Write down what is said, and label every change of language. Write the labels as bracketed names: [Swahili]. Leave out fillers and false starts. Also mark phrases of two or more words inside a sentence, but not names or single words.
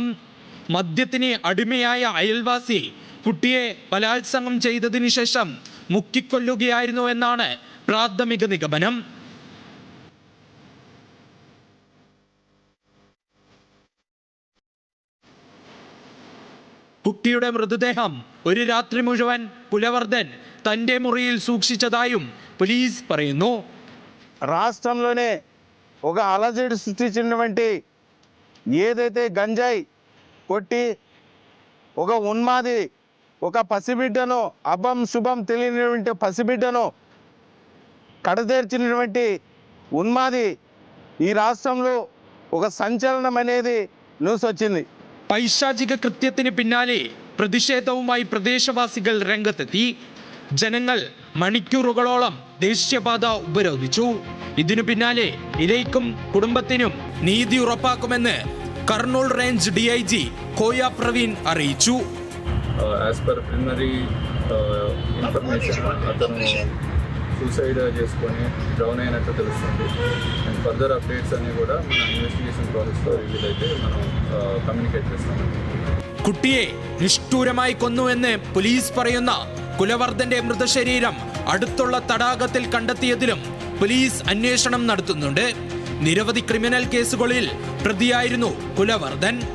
[Malayalam] മദ്യത്തിന് അടിമയായ അയൽവാസി കുട്ടിയെ ബലാത്സംഗം ചെയ്തതിനു ശേഷം മുക്കിക്കൊല്ലുകയായിരുന്നു എന്നാണ് പ്രാഥമിക നിഗമനം. കുട്ടിയുടെ മൃതദേഹം ഒരു രാത്രി മുഴുവൻ കുലവർദ്ധൻ തന്റെ മുറിയിൽ സൂക്ഷിച്ചതായും പോലീസ് പറയുന്നു. [Telugu] రాష్ట్రంలోనే ఒక అలజడి సృష్టించినటువంటి ఏదైతే గంజాయి కొట్టి ఒక ఉన్మాది ఒక పసిబిడ్డను అభం శుభం తెలియనటువంటి పసిబిడ్డను కడతేర్చినటువంటి ఉన్మాది ఈ రాష్ట్రంలో ఒక సంచలనం అనేది న్యూస్ వచ్చింది. [Malayalam] പൈശാചിക കൃത്യത്തിന് പിന്നാലെ പ്രതിഷേധവുമായി പ്രദേശവാസികൾ രംഗത്തെത്തി. ജനങ്ങൾ മണിക്കൂറുകളോളം ദേശീയപാത ഉപരോധിച്ചു. ഇതിനു പിന്നാലെ ഇരയ്ക്കും കുടുംബത്തിനും നീതി ഉറപ്പാക്കുമെന്ന് കർണൂൽ റേഞ്ച് DIG കോയ പ്രവീൺ അറിയിച്ചു. [English] as per preliminary information [Telugu] అతను సూసైడ్ చేసుకొని డౌన్ అయినట్టు తెలుస్తుంది. [English] and further updates [Telugu] అన్ని కూడా మన [English] investigation process [Telugu] రివీల్ అయితే మనం കമ്മ്യൂണിക്കേറ്റ് చేస్తాం. [Malayalam] കുട്ടിയെ നിഷ്ഠൂരമായി കൊന്നുവെന്ന് പോലീസ് പറയുന്ന കുലവർദ്ധന്റെ മൃതശരീരം അടുത്തുള്ള തടാകത്തിൽ കണ്ടെത്തിയതിലും പോലീസ് അന്വേഷണം നടത്തുന്നുണ്ട്. നിരവധി ക്രിമിനൽ കേസുകളിൽ പ്രതിയായിരുന്നു കുലവർദ്ധൻ.